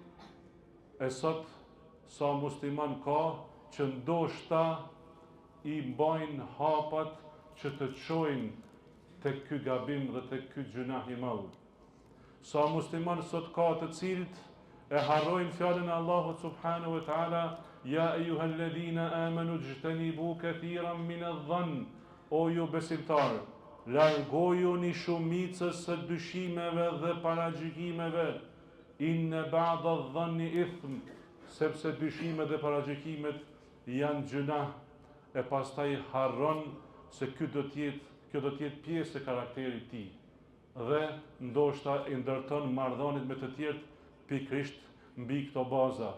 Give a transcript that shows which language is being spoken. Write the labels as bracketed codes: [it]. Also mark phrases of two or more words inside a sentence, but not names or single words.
[sq] E sot sa musliman ka që ndoshta i mbajnë hapat që të çojnë tek ky gabim dhe tek ky gjunah i madh. Sa musliman sot ka të cilët e harrojnë fjalën e Allahut [ar] سبحانه وتعالى: "يا أيها الذين آمنوا اجتنبوا كثيرا من الظن", [sq] o ju besimtarë, largojuni shumicës së dyshimeve dhe paragjykimeve, [ar] إن بعض الظن إثم, [sq] sepse dyshimet dhe paragjykimet janë gjunah. E pastaj harron se kjo do të jetë pjesë e karakterit tij, dhe ndoshta i ndërton marrëdhëniet me të tjerë pikërisht mbi këto baza.